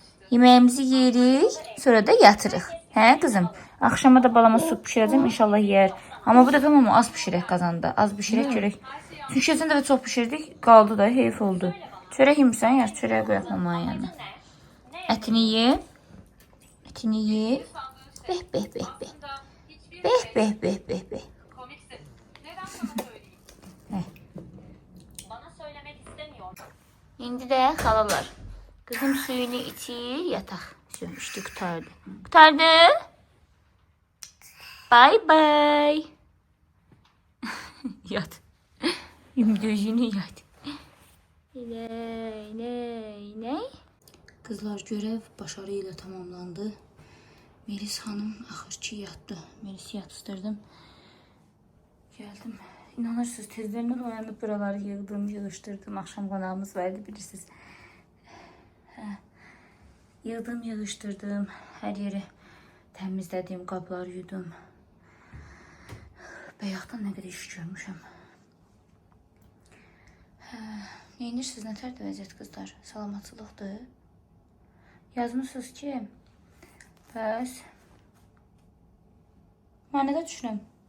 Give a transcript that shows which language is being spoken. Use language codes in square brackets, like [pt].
[az] Yemeğimizi yeyirik, sonra da yatırıq. Hə qızım? Akşama da balama su pişirəcəm, inşallah yer. Ama bu dəfə mama az pişirək qazanda. Az pişirək görək. Çünki keçən dəfə çox pişirdik, qaldı da, heyf oldu. Çörək yemirsən, yar çörək qoyaq mamanın yanına. Ətini ye. Ətini ye. Beh. Beh. İndi də xalalar. [tr] Kızım suyunu içir, yatak. İşte kurtardı. Kurtardı. [en] Bye. [tr] Yat. Gözünü yat. Ne. [az] Qızlar, görev başarı ilə tamamlandı. Melis xanım axır ki yatdı. Melisi yatıstırdım. Geldim. İnanırsınız tezlerinden oyanıp buraları yığdım, yığıştırdım. Akşam qonağımız vardı bilirsiniz. Yığdım, yığıştırdım. Hər yeri təmizlədim, qabları yudum. Bayaqdan nə qədər iş görmüşəm. Neyinirsiniz, nə tərdə vəziyyət qızlar? Salamatçılıqdır. Yazmışsınız ki, bəs mən nədə düşürəm?